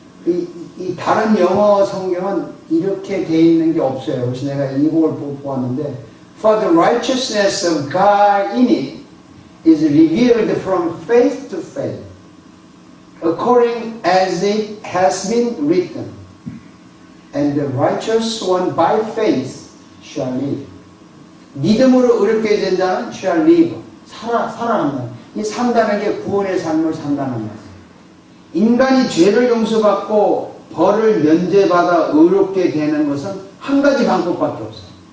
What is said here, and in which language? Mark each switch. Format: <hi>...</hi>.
<ko>이 다른 영어 성경은 이렇게 돼 있는 게 없어요. 그래서 내가 이걸 보았는데</ko> <en>For the righteousness of God in it is revealed from faith to faith, according as it has been written, and the righteous one by faith shall live.</en> <ko>믿음으로 의롭게 된 자는</ko> <en>shall live.</en> <ko>살아간다. 이 산다는 게 구원의 삶을 산다는 거예요. 인간이 죄를 용서받고 벌을 면제받아 의롭게 되는 것은 한 가지 방법밖에 없어요.</ko>